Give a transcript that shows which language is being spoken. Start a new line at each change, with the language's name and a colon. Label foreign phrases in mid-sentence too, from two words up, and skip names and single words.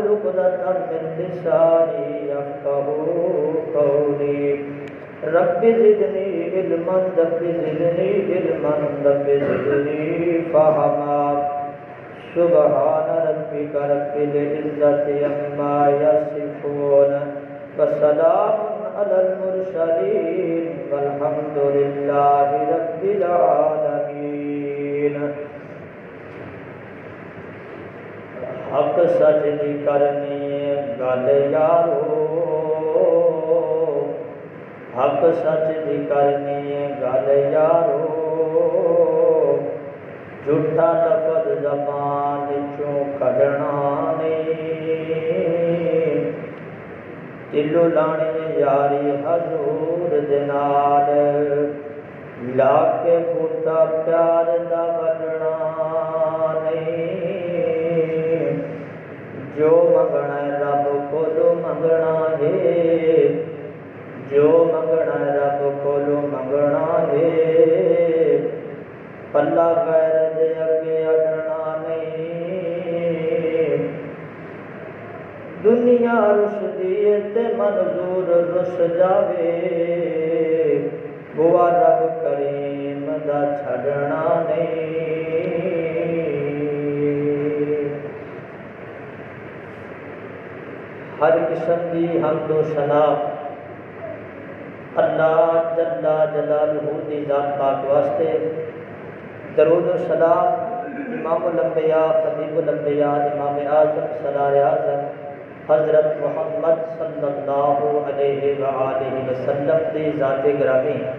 Arabic: عقدة من لساني يفقهوا قولي رب زدني علما رب زدني علما رب زدني فهما سبحان ربك رب العزة عما يصفون وسلام على المرسلين والحمد لله رب العالمين
Punjabi: حق سچ دی کرنی گل یارو حق سچ دی کرنی گل یارو جھوٹا لفظ زبان چوں کڈنا نہیں دلو لانی یاری حضور دے نال لا کے بوٹا پیار دا بننا نہیں جو منگنا ہے رب کولو منگنا ہے جو منگنا ہے رب کولو منگنا ہے پلا غیر دے اگے اڈنا نہیں دنیا رس دیے تے منظور رس جاوے بوا رب کریم دا چھڑنا نہیں ہر قسم دی حمد و ثنا اللہ
Arabic: جل جلالہ
Punjabi: دی ذات پاک واسطے درود و سلام امام الانبیاء خطیب الانبیاء امام اعظم سرار اعظم حضرت محمد
Arabic: صلی اللہ علیہ وآلہ وسلم
Punjabi: دی ذات گرامی